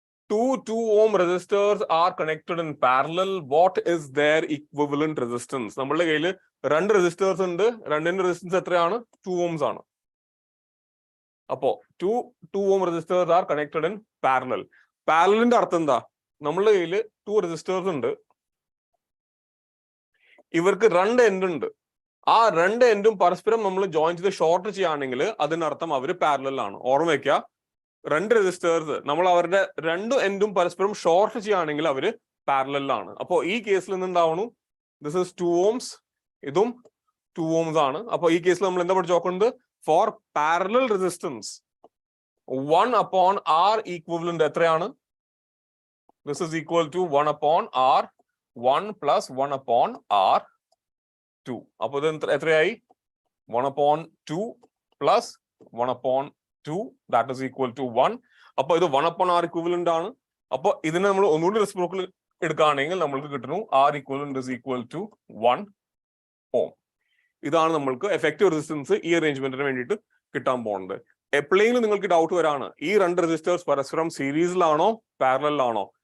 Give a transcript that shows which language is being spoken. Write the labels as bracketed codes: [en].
[en] Two 2 ohm resistors are connected in parallel. What is their equivalent resistance? [ml] നമ്മളുടെ കയ്യിൽ രണ്ട് resistors ഉണ്ട്. രണ്ടിന്റെ റെസിസ്റ്റൻസ് എത്രയാണ്? 2 ohms ആണ്. അപ്പോ [en] 2 ohm resistors are connected in parallel. [ml] പാരലലിന്റെ അർത്ഥം എന്താ? നമ്മളുടെ കയ്യിൽ 2 റെസിസ്റ്റേഴ്സ് ഉണ്ട്. ഇവർക്ക് രണ്ട് എൻഡ് ഉണ്ട്. ആ രണ്ട് എൻഡും പരസ്പരം നമ്മൾ ജോയിൻ ചെയ്ത് ഷോർട്ട് ചെയ്യുകയാണെങ്കിൽ അതിനർത്ഥം അവര് പാരലൽ ആണ്. ഓർമ്മ വയ്ക്കുക, രണ്ട് റെസിസ്റ്റേഴ്സ് നമ്മൾ അവരുടെ രണ്ട് എൻഡും പരസ്പരം ഷോർട്ട് ചെയ്യുകയാണെങ്കിൽ അവര് പാരലലാണ്. അപ്പോൾ ഈ കേസിൽ നിന്ന് എന്താവണു? [en] this is 2 ohms, [ml] ഇതും 2 ohms ആണ്. അപ്പൊ ഈ കേസിൽ നമ്മൾ എന്താ പഠിച്ചു നോക്കുന്നത്? Four parallel resistance 1 upon R equivalent എത്രയാണ്? [en] This is equal to 1 upon R 1 plus 1 upon R 2. [ml] അപ്പോൾ ഇത് എത്രയായി [en] 1 upon 2 plus 1 upon 2 that is equal to 1. [ml] അപ്പോൾ ഇത് 1 upon [en] R equivalent ആണ്. അപ്പോൾ ഇതിനെ നമ്മൾ ഒന്നുകൂടി റെസിപ്രോക്കൽ എടുക്കുകയാണെങ്കിൽ നമ്മൾക്ക് കിട്ടുന്നു R equivalent is equal to 1 ohm. [ml] ഇതാണ് നമ്മൾക്ക് എഫക്റ്റീവ് റെസിസ്റ്റൻസ് ഈ അറേഞ്ച്മെന്റിന് വേണ്ടിയിട്ട് കിട്ടാൻ പോകുന്നത്. എപ്പോഴെങ്കിലും നിങ്ങൾക്ക് ഡൗട്ട് വരാണ് ഈ രണ്ട് റെസിസ്റ്റേഴ്സ് പരസ്പരം സീരീസിലാണോ പാരലലിലാണോ.